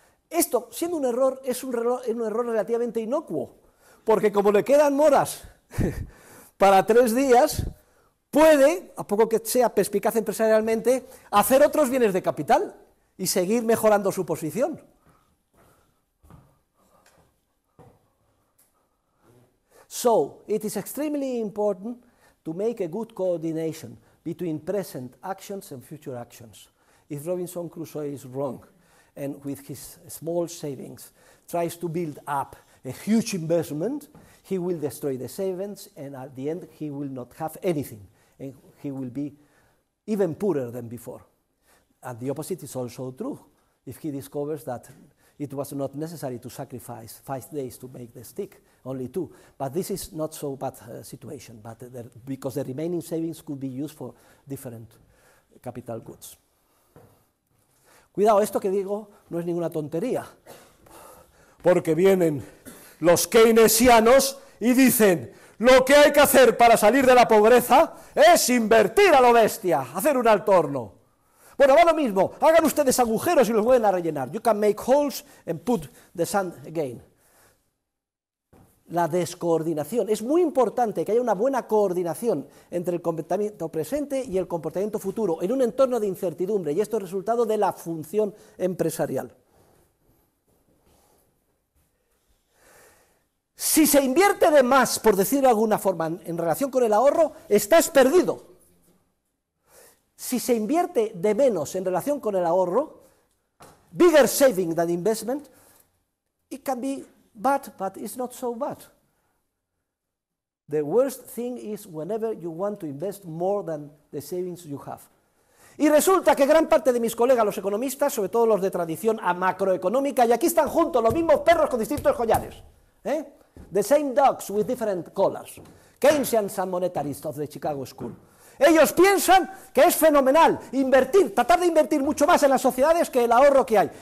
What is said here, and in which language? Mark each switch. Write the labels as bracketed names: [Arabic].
[Spanish] Esto, siendo un error, es un error relativamente inocuo, porque como le quedan moras para 3 días, puede, a poco que sea perspicaz empresarialmente, hacer otros bienes de capital y seguir mejorando su posición. [English] So it is extremely important to make a good coordination between present actions and future actions. If Robinson Crusoe is wrong and with his small savings tries to build up a huge investment, he will destroy the savings, and at the end he will not have anything, and he will be even poorer than before. And the opposite is also true. If he discovers that it was not necessary to sacrifice 5 days to make the stick, only 2. But this is not so bad situation, but because the remaining savings could be used for different capital goods. [Spanish] Cuidado, esto que digo no es ninguna tontería, porque vienen los keynesianos y dicen, lo que hay que hacer para salir de la pobreza es invertir a lo bestia, hacer un alto horno. Bueno, va lo mismo, hagan ustedes agujeros y los vuelven a rellenar. [English] You can make holes and put the sand again. [Spanish] La descoordinación. Es muy importante que haya una buena coordinación entre el comportamiento presente y el comportamiento futuro en un entorno de incertidumbre, y esto es resultado de la función empresarial. Si se invierte de más, por decirlo de alguna forma, en relación con el ahorro, estás perdido. Si se invierte de menos en relación con el ahorro, [English] bigger saving than investment, it can be bad, but it's not so bad. The worst thing is whenever you want to invest more than the savings you have. [Spanish] Y resulta que gran parte de mis colegas, los economistas, sobre todo los de tradición macroeconómica, y aquí están juntos los mismos perros con distintos collares, [English] the same dogs with different collars, Keynesians and monetarists of the Chicago School. [Spanish] Ellos piensan que es fenomenal invertir, tratar de invertir mucho más en las sociedades que el ahorro que hay.